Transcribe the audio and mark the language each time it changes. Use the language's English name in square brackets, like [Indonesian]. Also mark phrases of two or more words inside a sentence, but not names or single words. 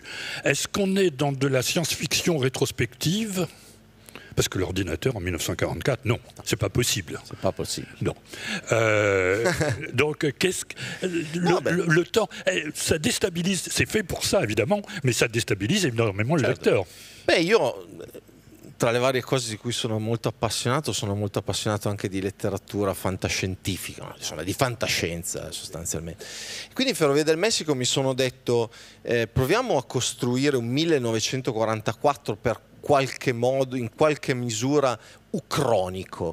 [French] Est-ce qu'on est dans de la science-fiction rétrospective? Parce que l'ordinateur en 1944, non, c'est pas possible. C'est pas possible. Non. Donc, qu'est-ce que le temps, ça déstabilise. C'est fait pour ça, évidemment, mais ça déstabilise énormément le lecteur. [Italian] Beh, io tra le varie cose di cui sono molto appassionato anche di letteratura fantascientifica, insomma, di fantascienza sostanzialmente. Quindi in Ferrovia del Messico mi sono detto, proviamo a costruire un 1944 per qualche modo, in qualche misura ucronico,